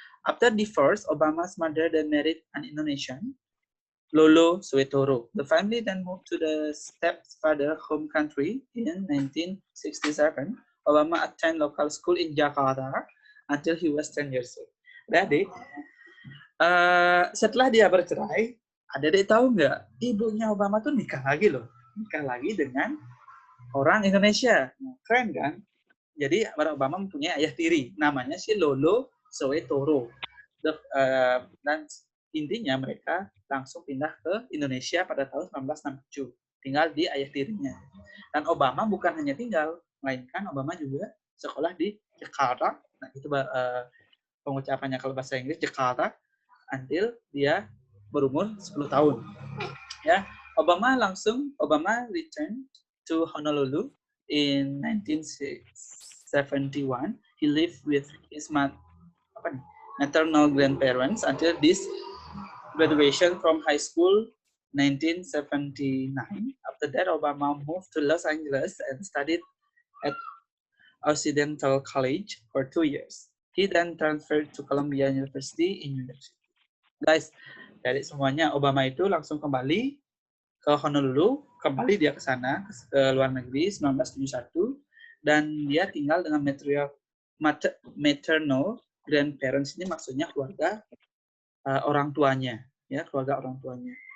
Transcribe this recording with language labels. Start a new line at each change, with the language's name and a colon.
English: After divorce, Obama's mother then married an Indonesian, Lolo Suetoro. The family then moved to the stepfather home country in 1967. Obama attended local school in Jakarta until he was 10 years old.
Indonesian: Jadi, setelah dia bercerai, adik-adik tahu nggak? Ibunya Obama tuh nikah lagi loh. Nikah lagi dengan orang Indonesia. Keren kan? Jadi Barack Obama mempunyai ayah tiri. Namanya si Lolo Suetoro. Dan intinya mereka langsung pindah ke Indonesia pada tahun 1967. Tinggal di ayah tirinya. Dan Obama bukan hanya tinggal, melainkan Obama juga sekolah di Jakarta. Nah, itu pengucapannya kalau bahasa Inggris, Jakarta,
English: until
Indonesian: dia berumur 10 tahun.
English: Ya, Obama returned to Honolulu in 1971. He lived with his maternal grandparents until this graduation from high school 1979. After that, Obama moved to Los Angeles and studied at Occidental College for 2 years. He then transferred to Columbia University in New York City.
Indonesian: Guys, dari semuanya Obama itu langsung kembali ke Honolulu, kembali dia ke sana, ke luar negeri 1971, dan dia tinggal dengan
English: maternal grandparents.
Indonesian: Ini maksudnya keluarga orang tuanya, ya, keluarga orang tuanya.